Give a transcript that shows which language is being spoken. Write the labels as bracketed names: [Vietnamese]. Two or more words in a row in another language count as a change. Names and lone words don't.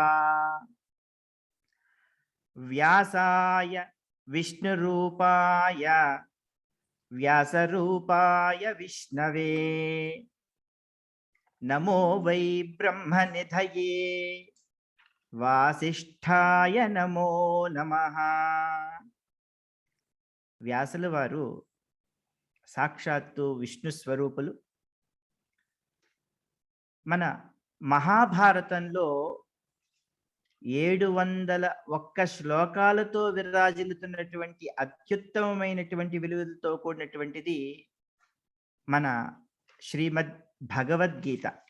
[Sanskrit] व्यासाय विष्णुरूपाय व्यासरूपाय विष्णवे नमो वै ब्रह्मनिधये वासिष्ठाय नमो नमः. [Telugu] వ్యాసుల వారు సాక్షాత్తు విష్ణు స్వరూపులు. మన మహాభారతంలో 701 శ్లోకాలతో విరాజిల్లుతున్నటువంటి అత్యుత్తమమైనటువంటి విలువలతో కూడినటువంటిది మన శ్రీమద్ భగవద్గీత.